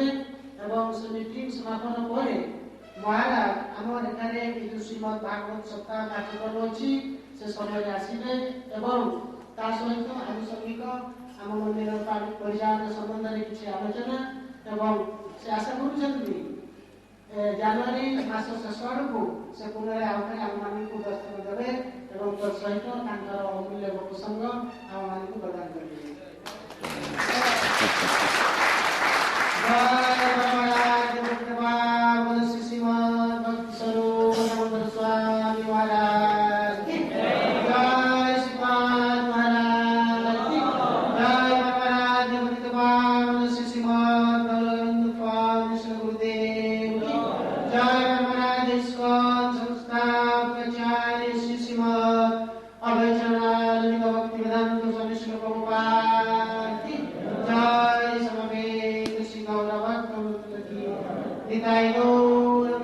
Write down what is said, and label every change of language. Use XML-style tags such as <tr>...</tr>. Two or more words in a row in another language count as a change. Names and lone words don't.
<or>ଏବଂ ସେ ମିଟିଂ ସମାପନ ପରେ ମହାରାଜ ଆମର ଏଠାରେ ଏ ଯେଉଁ ଶ୍ରୀମଦ୍ ଭାଗବତ ସପ୍ତାହ କାର୍ଯ୍ୟକ୍ରମ ଅଛି ସେ ସମୟରେ ଆସିବେ ଏବଂ ତା ସହିତ ଆନୁଷଙ୍ଗିକ ଆମ ମନ୍ଦିର ପରିଚାଳନା ସମ୍ବନ୍ଧରେ କିଛି ଆଲୋଚନା ଏବଂ ସେ ଆଶା କରୁଛନ୍ତି ଜାନୁଆରୀ ମାସ ଶେଷ ଆଡ଼କୁ ସେ ପୁନଃ ଆଉଥରେ ଆମମାନଙ୍କୁ ଦର୍ଶନ ଦେବେ ଏବଂ ତତ୍ ସହିତ ତାଙ୍କର ଅମୂଲ୍ୟ ପ୍ରସଙ୍ଗ ଆମମାନଙ୍କୁ ପ୍ରଦାନ କରିବେ।</or> <hi>श्रीमद् भक्ति स्वरूप दामोदर स्वामी महाराज की जय श्रीपाद महाराज की जय महाराज श्रीमद् गोविंद स्वामी श्री गुरुदेव की जय महाराज इस्कॉन संस्थापकाचार्य श्रीमद् अभयचरणानंद भक्ति वेदांत स्वामी श्री प्रभुपाद की जय समवेत श्री गौरव भक्त की निताई गौर</hi>